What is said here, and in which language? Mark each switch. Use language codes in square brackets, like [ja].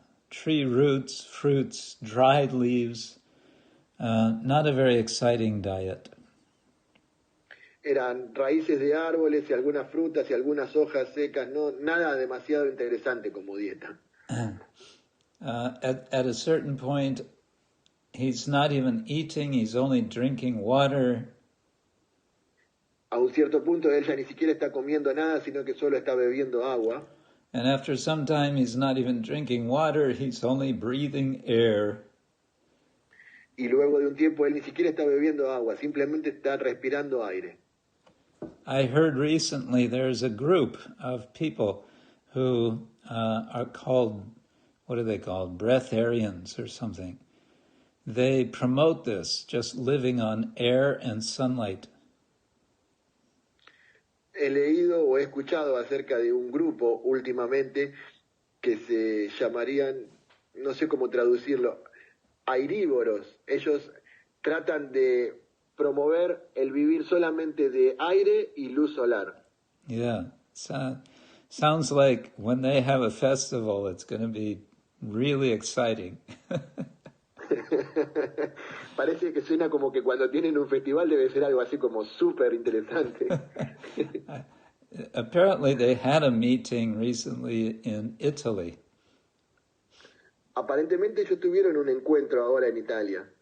[en] Tree roots, fruits, dried leaves, not a very exciting diet. [es] Eran raíces de árboles y algunas frutas y algunas hojas secas, no, nada demasiado interesante como dieta. [en] At a certain point, he's not even eating, he's only drinking water. [es] A un cierto punto él ya ni siquiera está comiendo nada, sino que solo está bebiendo agua. [en] And after some time, he's not even drinking water, he's only breathing air. [es] Y luego de un tiempo él ni siquiera está bebiendo agua, simplemente está respirando aire. [en] I heard recently there's a group of people who are called, what are they called? Breatharians or something. They promote this, just living on air and sunlight. [es] He leído o he escuchado acerca de un grupo últimamente que se llamarían, no sé cómo traducirlo, airívoros. Ellos tratan de promover el vivir solamente de aire y luz solar. [en] Yeah, sounds like when they have a festival, it's going to be really exciting. [es] Parece que suena como que cuando tienen un festival debe ser algo así como súper interesante. [en] Apparently they had a meeting recently in Italy. [es] Aparentemente ellos tuvieron un encuentro ahora en Italia.